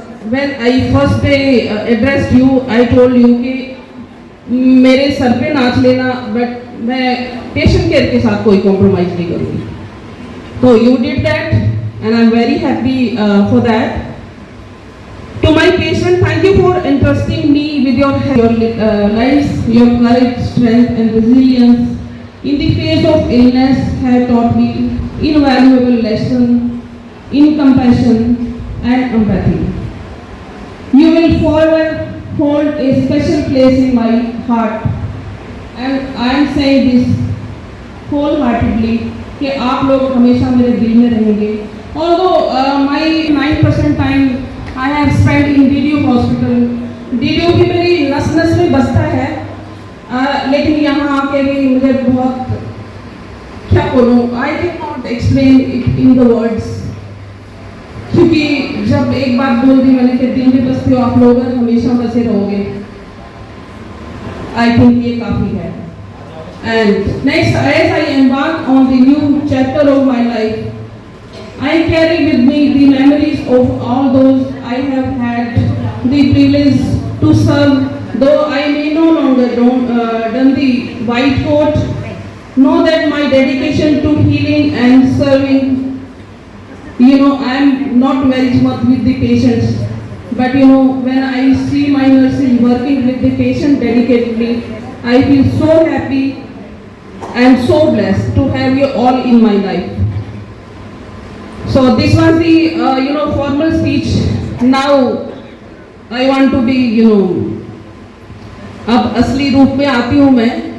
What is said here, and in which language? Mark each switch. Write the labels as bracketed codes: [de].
[en] When I first day addressed you, I told you [hi] कि मेरे sir पे नाच लेना, बट मैं पेशेंट केयर के साथ कोई कॉम्प्रोमाइज नहीं करूँगी। [en] So you did that, and I'm very happy for that. To my patient, thank you for entrusting me with your lives, your courage, strength, and resilience. in the face of illness have taught me invaluable lesson in compassion and empathy. You will forever hold a special place in my heart, and I am saying this wholeheartedly [hi] कि आप लोग हमेशा मेरे दिल में रहेंगे. [en] Although my 9% time I have spent in DDU hospital, [hi] DDU भी मेरी नस नस में बसता है, लेकिन यहाँ आके भी मुझे बहुत क्या बोलूँ, [en] I cannot explain it in the words. [hi] क्योंकि जब एक बात बोल दी मैंने कि दिल में बसते हो आप लोग और हमेशा बसे रहोगे, [en] I think [hi] ये काफी है. [en] And next, as I embark on the new chapter of my life, I carry with me the memories of all those I have had the privilege to serve. Though I may no longer don the white coat, know that my dedication to healing and serving, I am not very much with the patients, but when I see my nurses working with the patient dedicatedly, I feel so happy and so blessed to have you all in my life. So this was the formal speech. Now I want to be [hi] अब असली रूप में आती हूँ मैं.